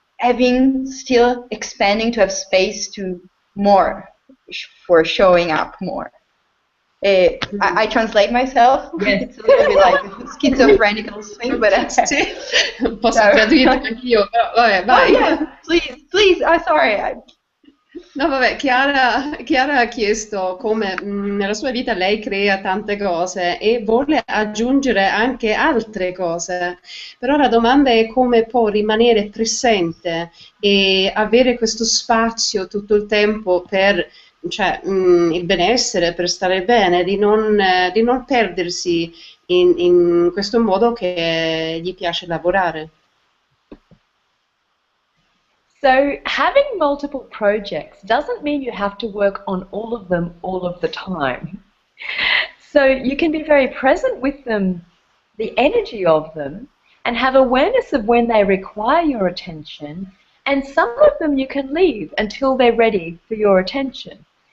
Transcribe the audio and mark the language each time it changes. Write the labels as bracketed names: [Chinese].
[English] having still expanding to have space to more for showing up more. I translate myself. Yes. It's a little bit like a schizophrenic thing, but [Italian] Sì, posso tradurre anch'io, però vabbè, oh vai. [English] yeah, please. I'm sorry. [Italian] No, vabbè, Chiara ha chiesto come nella sua vita lei crea tante cose e vuole aggiungere anche altre cose, però la domanda è come può rimanere presente e avere questo spazio tutto il tempo per, cioè, il benessere, per stare bene, di non perdersi in questo modo che gli piace lavorare. [English] So having multiple projects doesn't mean you have to work on all of them all of the time. So you can be very present with them, the energy of them, and have awareness of when they require your attention, and some of them you can leave until they're ready for your attention.